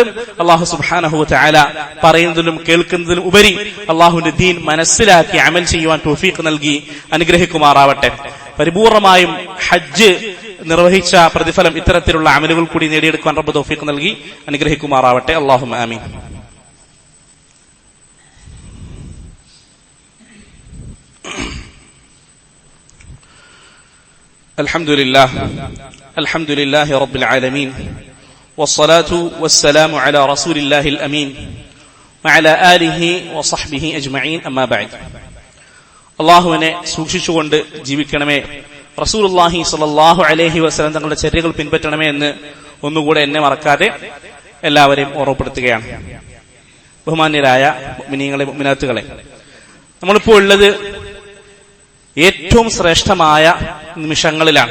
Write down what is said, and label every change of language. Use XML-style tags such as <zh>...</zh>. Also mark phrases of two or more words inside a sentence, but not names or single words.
<ar>الله سبحانه وتعالى</ar> <ml>പറയുന്നതിലും കേൾക്കുന്നതിലും ഉപരി അല്ലാഹുവിന്റെ ദീൻ മനസ്സിലാക്കി അമൽ ചെയ്യുവാൻ തൗഫീഖ് നൽകി അനുഗ്രഹിക്കുമാറാവട്ടെ. പരിപൂർണമായും ഹജ്ജ് നിർവഹിച്ച പ്രതിഫലം ഇത്തരത്തിലുള്ള അമലുകൾ കൂടി നേടിയെടുക്കാൻ റബ്ബ് തൗഫീഖ് നൽകി അനുഗ്രഹിക്കുമാറാവട്ടെ.</ml> <ar>اللهم آمين. الحمد لله رب العالمين والصلاة والسلام على رسول الله الأمين وعلى آله وصحبه أجمعين أما بعد.</ar> <ml>അല്ലാഹുവിനെ സൂക്ഷിച്ചുകൊണ്ട് ജീവിക്കണമേ, റസൂലുള്ളാഹി</ml> <ar>صلى الله عليه وسلم</ar> <ml>തങ്ങളുടെ ചര്യകൾ പിൻപറ്റണമേ എന്ന് ഒന്നുകൂടെ എന്നെ മറക്കാതെ എല്ലാവരെയും ഓർമ്മപ്പെടുത്തുകയാണ്. ബഹുമാന്യരായ മുഅ്മിനീങ്ങളെ, മുഅ്മിനാത്തുകളെ, നമ്മളിപ്പോൾ ഉള്ളത് ഏറ്റവും ശ്രേഷ്ഠമായ നിമിഷങ്ങളിലാണ്.</ml>